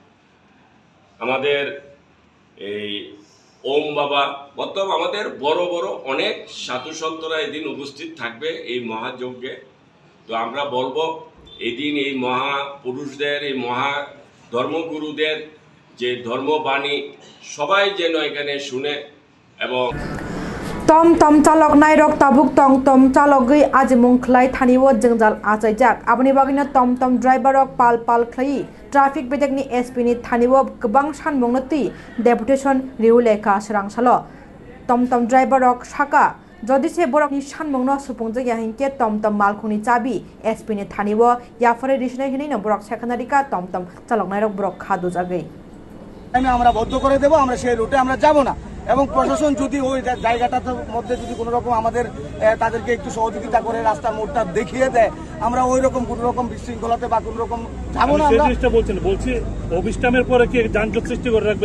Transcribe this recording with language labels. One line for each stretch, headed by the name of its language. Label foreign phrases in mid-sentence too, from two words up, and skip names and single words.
Bangla: আমাদের এই ওম বাবা মতলব আমাদের বড় বড় অনেক সাধু সন্তরা এদিন উপস্থিত থাকবে এই মহাযজ্ঞে। তো আমরা বলবো এদিন এই মহাপুরুষদের এই মহা ধর্মগুরুদের যে ধর্মবাণী সবাই যেন এখানে শুনে। এবং
Kok Borok: तम तम चालक नायरक ताबुक तम तम चालक गई आज मुंखलाई थानिव जंजाल आचाइजाक आबनि बागिनो तम तम ड्राइवरक पाल पाल खलाई ट्राफिक बेदेकनि SP नि थानिव गोबां सानमुंगनति डेपुटेशन रिउलेखा सरांसालो तम तम ड्राइवरक साका जदिसे बरकनि सानमुंगनो सुफुंजाया हिंके तम तम मालखुनि चाबि SP नि थानिव याफरे रिसनाय हिनै बरक सेखानारिका तम तम चालक नायरक बरक खादु जागै
Bangla: আমরা বদ্ধ করে দেব, আমরা সেই রুটে আমরা যাব না। এবং প্রশাসন যদি ওই জায়গাটার মধ্যে যদি কোনো রকম আমাদের তাদেরকে একটু সহযোগিতা করে রাস্তার মোড়টা দেখিয়ে দেয়, আমরা ওই রকম কোনো রকম বিশৃঙ্খলাতে বা কোনো রকম যাবো না। বলছি অবিষ্টামের পরে কি যানজট সৃষ্টি করে রাখবেন?